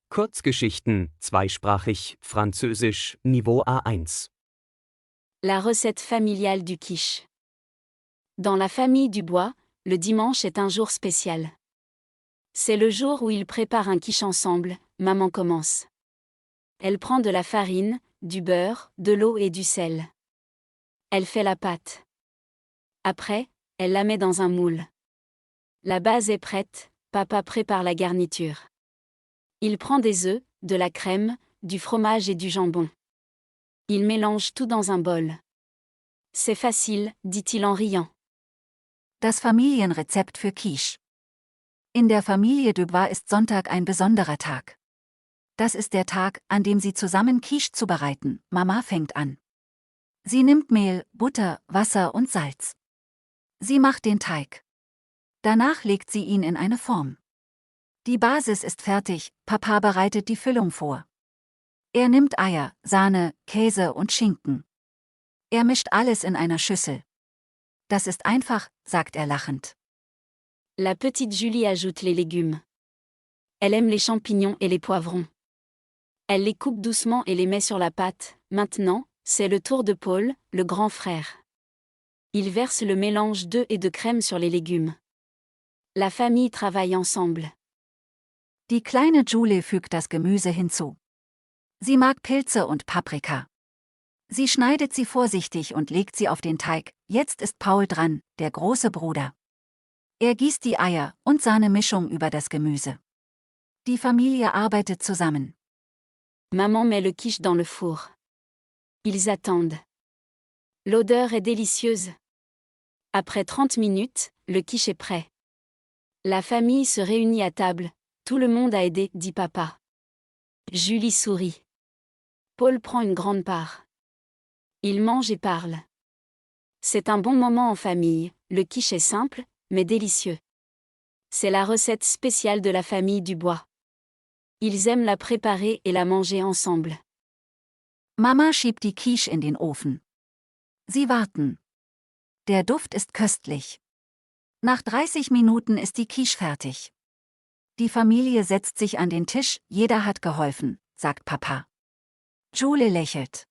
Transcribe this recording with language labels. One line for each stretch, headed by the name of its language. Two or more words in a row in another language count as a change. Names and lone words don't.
German: Kurzgeschichten, zweisprachig, Französisch, Niveau A1.
French: La recette familiale du quiche. Dans la famille Dubois, le dimanche est un jour spécial. C'est le jour où ils préparent un quiche ensemble, maman commence. Elle prend de la farine, du beurre, de l'eau et du sel. Elle fait la pâte. Après, elle la met dans un moule. La base est prête, papa prépare la garniture. Il prend des œufs, de la crème, du fromage et du jambon. Il mélange tout dans un bol. C'est facile, dit-il en riant.
German: Das Familienrezept für Quiche. In der Familie Dubois ist Sonntag ein besonderer Tag. Das ist der Tag, an dem sie zusammen Quiche zubereiten. Mama fängt an. Sie nimmt Mehl, Butter, Wasser und Salz. Sie macht den Teig. Danach legt sie ihn in eine Form. Die Basis ist fertig, Papa bereitet die Füllung vor. Er nimmt Eier, Sahne, Käse und Schinken. Er mischt alles in einer Schüssel. Das ist einfach, sagt er lachend.
French: La petite Julie ajoute les légumes. Elle aime les champignons et les poivrons. Elle les coupe doucement et les met sur la pâte. Maintenant, c'est le tour de Paul, le grand frère. Il verse le mélange d'œufs et de crème sur les légumes. La famille travaille ensemble.
German: Die kleine Julie fügt das Gemüse hinzu. Sie mag Pilze und Paprika. Sie schneidet sie vorsichtig und legt sie auf den Teig. Jetzt ist Paul dran, der große Bruder. Er gießt die Eier und Sahne-Mischung über das Gemüse. Die Familie arbeitet zusammen.
French: Maman met le quiche dans le four. Ils attendent. L'odeur est délicieuse. Après 30 minutes, le quiche est prêt. La famille se réunit à table. Tout le monde a aidé, dit papa. Julie sourit. Paul prend une grande part. Il mange et parle. C'est un bon moment en famille, le quiche est simple, mais délicieux. C'est la recette spéciale de la famille Dubois. Ils aiment la préparer et la manger ensemble.
German: Mama schiebt die Quiche in den Ofen. Sie warten. Der Duft ist köstlich. Nach 30 Minuten ist die Quiche fertig. Die Familie setzt sich an den Tisch, jeder hat geholfen, sagt Papa. Julie lächelt.